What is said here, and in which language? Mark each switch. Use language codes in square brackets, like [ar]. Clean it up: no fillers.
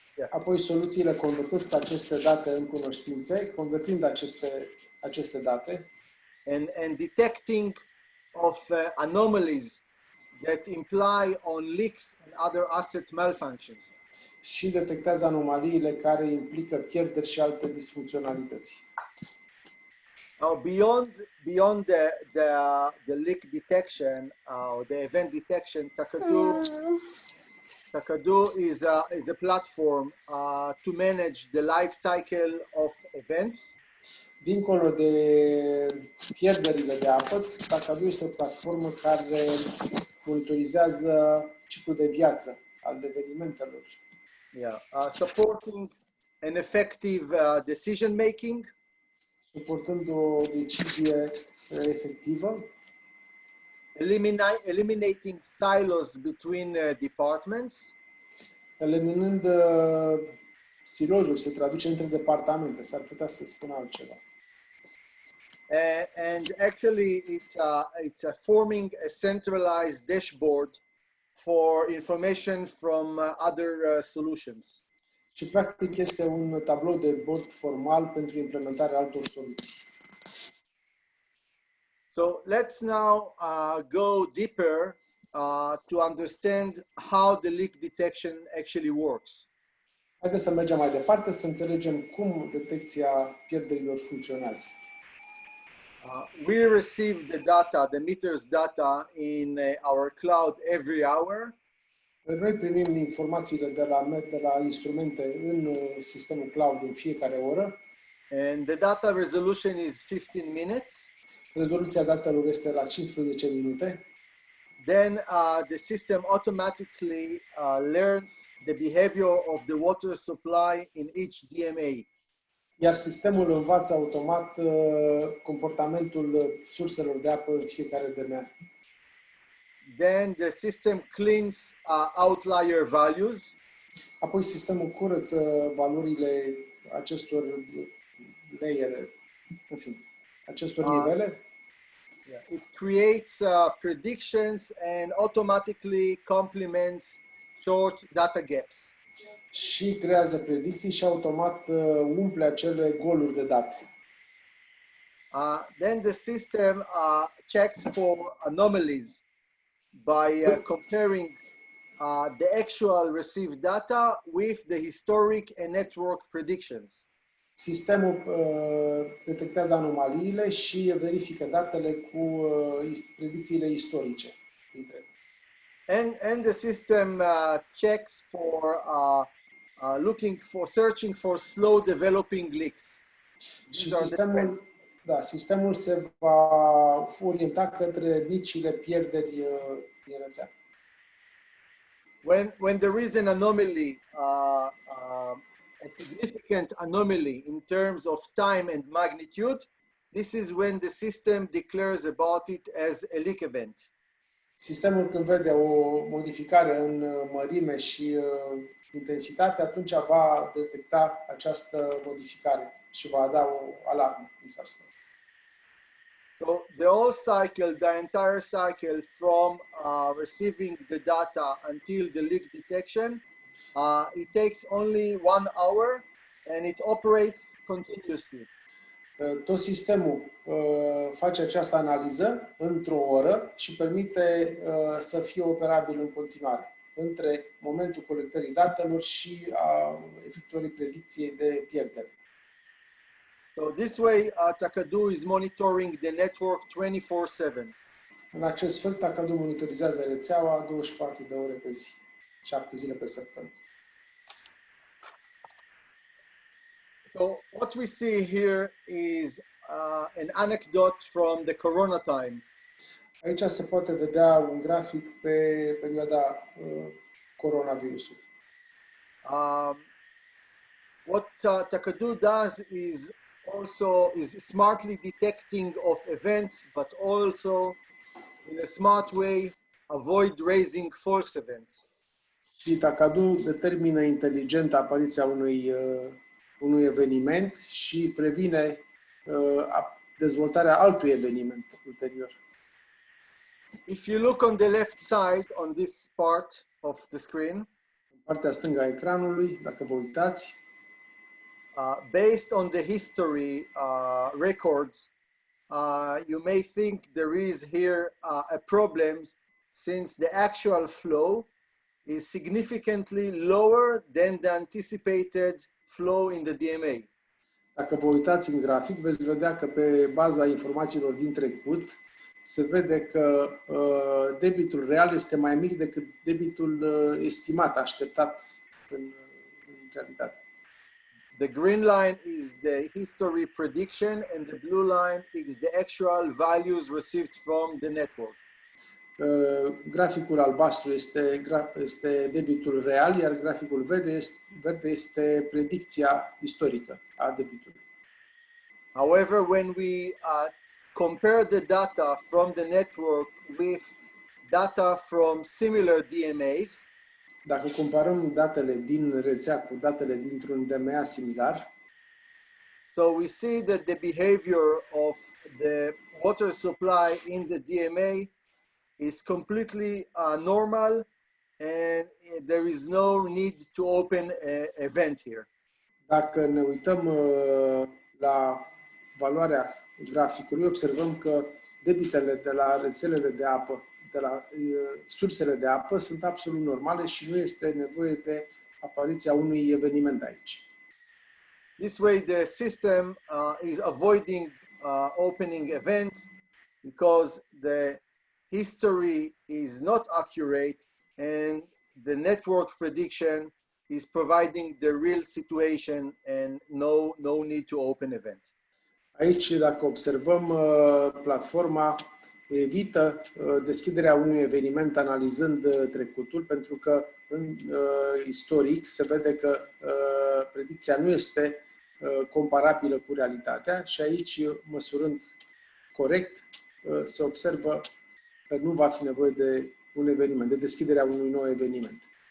[ro] Apoi soluțiile convertesc aceste date în cunoștințe, convertind aceste date [en] and detecting of anomalies that imply on leaks and other asset malfunctions. [ro] Și detectează anomaliile care implică pierderi și alte disfuncționalități. [en] Beyond the leak detection or the event detection, TaKaDu is a platform to manage the life cycle of events. [ro] Dincolo de pierderile de apă, TaKaDu este o platformă care monitorizează ciclul de viață al evenimentelor. [en] Supporting an effective decision making. [ro] Suportând o decizie efectivă. [en] Eliminating silos between departments. [ro] Eliminând silozuri, se traduce între departamente, s-ar putea să spun altceva. [en] And actually it's forming a centralized dashboard for information from other solutions. [ro] Și practic este un tablou de bord formal pentru implementarea altor soluții. [en] So let's now go deeper to understand how the leak detection actually works. [ro] Haideți să mergem mai departe, să înțelegem cum detecția pierderilor funcționează. [en] We receive the data, the meters data in our cloud every hour. [ro] Noi primim informațiile de la instrumente în sistemul cloud în fiecare oră. [en] And the data resolution is 15 minutes. [ro] Rezoluția datelor este la 15 minute. [en] Then the system automatically learns the behavior of the water supply in each DMA. [ro] Iar sistemul învață automat comportamentul surselor de apă în fiecare DMA. [en] Then the system cleans outlier values. [ro] Apoi sistemul curăță valorile acestor layere, în fine, acestor nivele. [en] It creates predictions and automatically complements short data gaps. [ro] și creează predicții și automat umple acele goluri de date. [en] Then the system checks for anomalies by comparing the actual received data with the historic and network predictions. [ro] Sistemul detectează anomaliile și verifică datele cu predicțiile istorice. [en] And the system checks for searching for slow developing leaks. [ro] Și sistemul se va orienta către micile pierderi din rețea. [en] When there is an anomaly, a significant anomaly in terms of time and magnitude, this is when the system declares about it as a leak event. [ro] Sistemul, când vede o modificare în mărime și intensitate, atunci va detecta această modificare și va da o alarmă, cum s-ar spune. [en] So the whole cycle, the entire cycle from receiving the data until the leak detection, it takes only 1 hour and it operates continuously. [ro] Tot sistemul face această analiză într-o oră și permite să fie operabil în continuare între momentul colectării datelor și a efectuării predicției de pierdere. [en] So this way, TaKaDu is monitoring the network 24/7. [ro] În acest fel, TaKaDu monitorizează rețeaua 24 de ore pe zi, 7 zile pe săptămână. [en] So what we see here is an anecdote from the Corona time. [ro] Aici se poate vedea un grafic pe perioada coronavirusului. [en] What TaKaDu does is smartly detecting of events, but also in a smart way avoid raising false events. [ro] Și TaKaDu determină inteligent apariția unui eveniment și previne dezvoltarea altui eveniment ulterior. [en] If you look on the left side on this part of the screen, [ro] În partea stângă a ecranului, dacă vă uitați, [en] based on the history records, you may think there is here a problem since the actual flow is significantly lower than the anticipated flow in the DMA. [ro] dacă vă uitați în grafic, veți vedea că pe baza informațiilor din trecut se vede că debitul real este mai mic decât debitul estimat, așteptat în realitate. [en] The green line is the history prediction and the blue line is the actual values received from the network. [ro] Graficul albastru este debitul real, iar graficul verde este predicția istorică a debitului. [en] However, when we compare the data from the network with data from similar DMAs, [ro] Dacă comparăm datele din rețea cu datele dintr-un DMA similar, [en] so we see that the behavior of the water supply in the DMA is completely normal and there is no need to open an event here. [ro] dacă ne uităm la valoarea graficului, observăm că debitele de la rețelele de apă, de la sursele de apă, sunt absolut normale și nu este nevoie de apariția unui eveniment aici. [en] This way the system is avoiding opening events because the history is not accurate and the network prediction is providing the real situation and no need to open events. [ro] Aici, dacă observăm, platforma evită deschiderea unui eveniment analizând trecutul, pentru că în istoric se vede că predicția nu este comparabilă cu realitatea și aici, măsurând corect, se observă că nu va fi nevoie de un eveniment, de deschiderea unui nou eveniment.